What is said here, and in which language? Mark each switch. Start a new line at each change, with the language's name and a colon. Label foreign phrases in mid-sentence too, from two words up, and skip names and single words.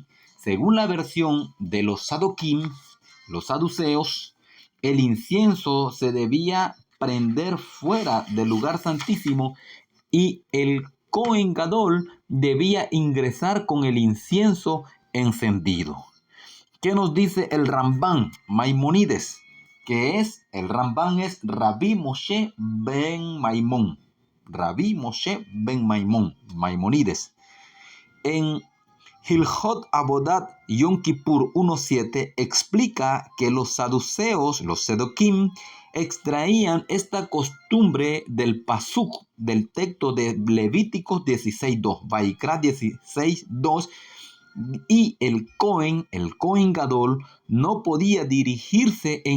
Spanish: Según la versión de los sadoquim, los saduceos, el incienso se debía prender fuera del lugar santísimo y el
Hebrew: כהן גדול
Spanish: debía ingresar con el incienso encendido. ¿Qué nos dice el Rambán Maimonides? El Rambán es Rabbi Moshe ben Maimón. Rabbi Moshe ben Maimón, Maimonides. En Hilchot Abodat Yom Kippur 1.7 explica que los saduceos, los sedoquim, extraían esta costumbre del pasuk, del texto de Levíticos 16.2, Vaikra 16.2, y el
Hebrew: כהן גדול,
Spanish: no podía dirigirse en